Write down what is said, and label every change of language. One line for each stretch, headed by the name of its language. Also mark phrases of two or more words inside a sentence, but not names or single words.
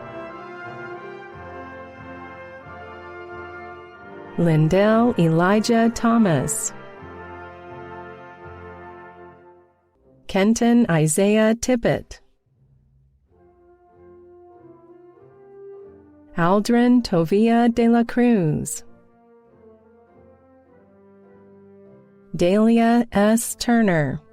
English: Lindell Elijah Thomas. Kenton Isaiah Tippett. Aldrin Tovia de la Cruz. Dahlia S. Turner.